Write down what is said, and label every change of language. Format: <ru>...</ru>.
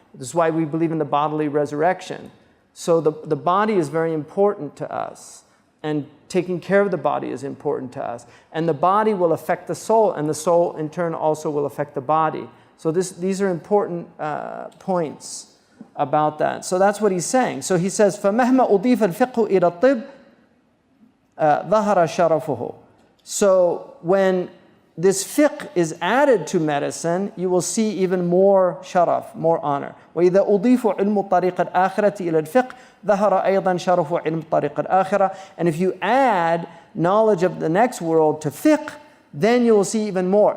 <en>This is why we believe in the bodily resurrection. So the body is very important to us, and taking care of the body is important to us. And the body will affect the soul, and the soul in turn also will affect the body. So these are important points about that. So that's what he's saying. So he says,</en> <ar>فَمَهْمَا أُضِيفَ الْفِقْهُ إِلَى الطِّبِّ ظَهَرَ شَرَفُهُ.</ar> <en>So when this fiqh is added to medicine, you will see even more sharaf, more honor.</en> <ar>وَإِذَا أُضِيفُ عِلْمُ الطَّرِيقِ الْآخِرَةِ إِلَى الْفِقْهِ ظَهَرَ أَيْضًا شَرَفُ عِلْمُ الطَّرِيقِ الْآخِرَةِ.</ar> <en>And if you add knowledge of the next world to fiqh, then you will see even more.</en>